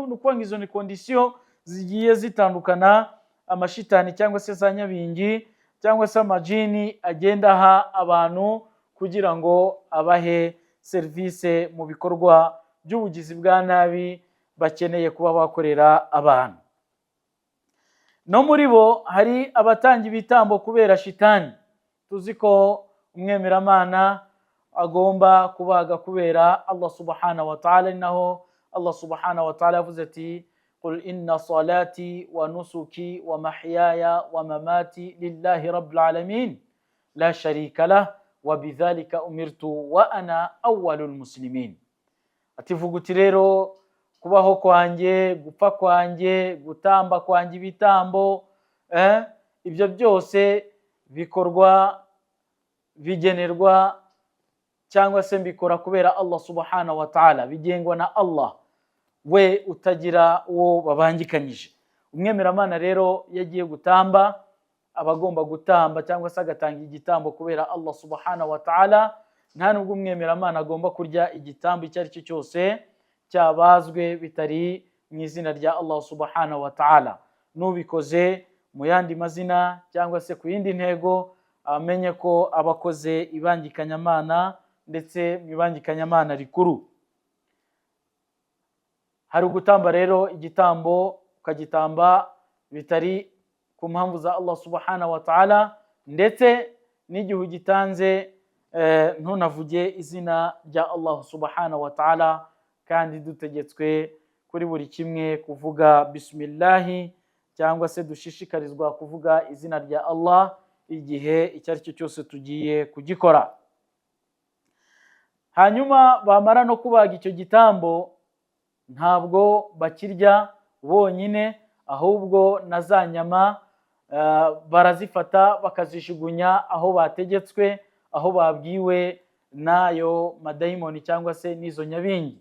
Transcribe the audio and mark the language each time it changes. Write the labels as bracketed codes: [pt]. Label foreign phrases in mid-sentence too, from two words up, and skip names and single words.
[rw] Nuko ngizo ni condition zigiye zitandukana amashitani cyangwa se za nyabingi cyangwa se amajini agenda aha abantu kugira ngo abahe service mu bikorwa by'ubugizi bwa nabi bakeneye kuba bakorera abantu. No muri bo hari abatanga ibitambo kubera shitani. Tuzi ko umwemeramana agomba kubaga kubera Allah [ar] سبحانه وتعالى, naho Allah سبحانه وتعالى [rw] yavuze ati [ar] قل إن صلاتي ونسكي ومحياي ومماتي لله رب العالمين لا شريك له وبذلك أمرت وأنا أول المسلمين. [rw] Ativuguti rero kubaho kwanjye, gupfa kwanjye, gutamba kwanjye ibitambo, ibyo byose bikorwa, bigenerwa, cyangwa se mbikora kubera Allah [ar] سبحانه وتعالى, [rw] bigengwa na Allah, we utagira uwo babangikanyije. Umwemeramana rero yagiye gutamba, abagomba gutamba cyangwa se agatanga igitambo kubera Allah [ar] سبحانه وتعالى. [rw] Nta nubwo umwemeramana agomba kurya igitambo icyo ari cyo cyose cyabazwe bitari mu izina rya Allah [ar] سبحانه وتعالى. [rw] Nubikoze mu yandi mazina cyangwa se ku yindi ntego, amenye ko abakoze ibangikanyamana, ndetse mu ibangikanyamana rikuru. Hari ugutamba rero igitambo ukagitamba bitari ku mpamvu za Allah [ar] سبحانه وتعالى, [rw] ndetse n'igihe ugitanze ntunavuge izina rya Allah [ar] سبحانه وتعالى, [rw] kandi dutegetswe kuri buri kimwe kuvuga bismillahi, cyangwa se dushishikarizwa kuvuga izina rya Allah igihe icyo ari cyo cyose tugiye kugikora. hanyuma bamara no kubaga icyo gitambo ntabwo bakirya bonyine, ahubwo na za nyama barazifata bakazishugunya aho bategetswe, aho babwiwe n'ayo madayimoni cyangwa se n'izo nyabingi.